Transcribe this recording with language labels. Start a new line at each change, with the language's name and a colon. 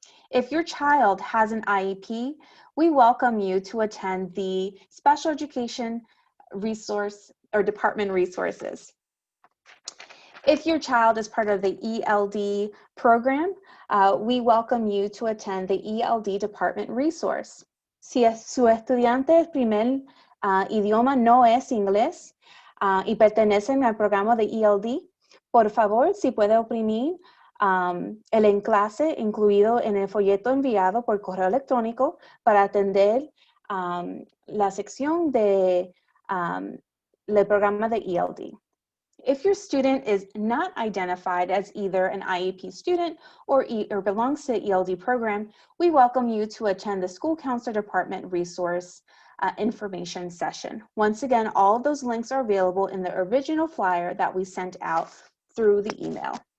English: If your child has an IEP, we welcome you to attend the Special Education Resource or Department Resources. If your child is part of the ELD program, we welcome you to attend the ELD Department Resource.
Spanish: Si su estudiante de primer idioma no es inglés y pertenecen al programa de ELD, por favor, si puede oprimir el enlace incluido en el folleto enviado por correo electrónico para atender la sección del programa de ELD.
English: If your student is not identified as either an IEP student or belongs to the ELD program, we welcome you to attend the School Counselor Department Resource information session. Once again, all of those links are available in the original flyer that we sent out through the email.